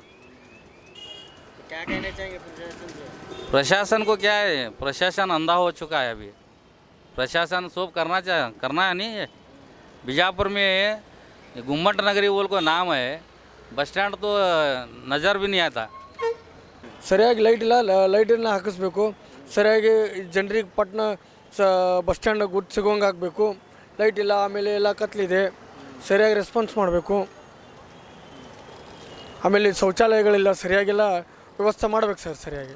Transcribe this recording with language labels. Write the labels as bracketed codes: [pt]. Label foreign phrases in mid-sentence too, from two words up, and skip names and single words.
[hi] क्या कहना चाहेंगे प्रशासन से? प्रशासन को क्या है, प्रशासन अंधा हो चुका है अभी। प्रशासन सब करना है नहीं। बीजापुर में गुम्मट नगरी बोल को नाम है, बस स्टैंड तो नज़र भी नहीं आता। [kn] ಸರಿಯಾಗಿ ಲೈಟನ್ನು ಹಾಕಿಸ್ಬೇಕು, ಸರಿಯಾಗಿ ಜನರಿಗೆ ಪಟ್ಟಣ [en] bus stand [kn] ಗುರುತು ಸಿಗೋಂಗೆ ಆಗಬೇಕು, ಲೈಟ್ ಇಲ್ಲ, ಆಮೇಲೆ ಎಲ್ಲ ಕತ್ಲಿದೆ, ಸರಿಯಾಗಿ ರೆಸ್ಪಾನ್ಸ್ ಮಾಡಬೇಕು. ಆಮೇಲೆ ಶೌಚಾಲಯಗಳಿಲ್ಲ, ಸರಿಯಾಗೆಲ್ಲ ವ್ಯವಸ್ಥೆ ಮಾಡ್ಬೇಕು ಸರ್ ಸರಿಯಾಗಿ.